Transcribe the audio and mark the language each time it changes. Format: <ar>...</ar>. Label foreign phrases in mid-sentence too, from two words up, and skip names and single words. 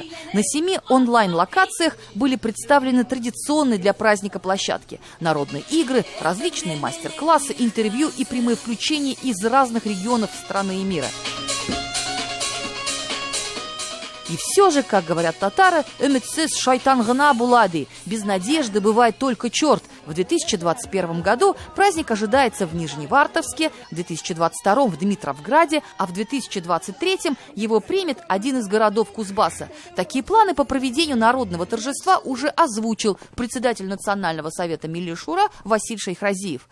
<ru>На 7 онлайн-локациях были представлены традиционные для праздника площадки. Народные игры, различные мастер-классы, интервью и прямые включения из разных регионов страны и мира. И все же, как говорят татары,</ru> <tt>«Үмітсіз шайтан гына булады»</tt> <ru>– без надежды бывает только черт. В 2021 году праздник ожидается в Нижневартовске, в 2022 в Дмитровграде, а в 2023 его примет один из городов Кузбасса. Такие планы по проведению народного торжества уже озвучил председатель Национального совета Милли Шура Василь Шейхразиев.</ru>